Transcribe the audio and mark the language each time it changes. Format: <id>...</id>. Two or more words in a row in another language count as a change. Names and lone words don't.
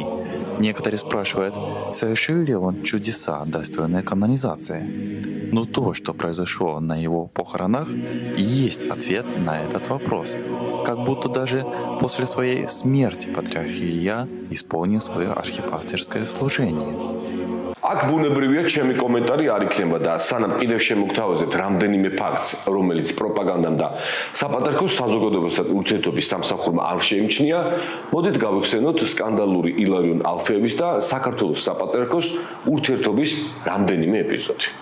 <ru>Некоторые спрашивают, совершил ли он чудеса, достойные канонизации. Но то, что произошло на его похоронах, есть ответ на этот вопрос. Как будто даже после своей смерти патриарх Илья исполнил свое архипастерское служение.</ru> <ka>აქ ბუნებრივია ჩემი კომენტარი არ იქნება და სანამ კიდევ შემოგთავაზებთ რამდენიმე ფაქტს, რომელიც პროპაგანდამ და საპატრიარქოს საზოგადოებასთან ურთიერთობის სამსახურმა არ შეიმჩნია, მოდით გავიხსენოთ სკანდალური ილარიონ ალფეევის და საქართველოს საპატრიარქოს ურთიერთობის რამდენიმე ეპიზოდი.</ka>